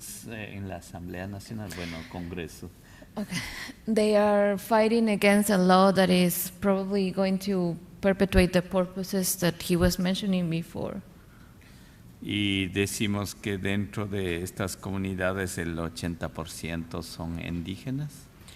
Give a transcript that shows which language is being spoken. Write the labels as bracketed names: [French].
[Spanish] En la Asamblea Nacional, bueno, Congreso. [English] okay. They are fighting against a law that is probably going to perpetuate the purposes that he was mentioning before. [Spanish] Y decimos que dentro de estas comunidades el 80% son indígenas.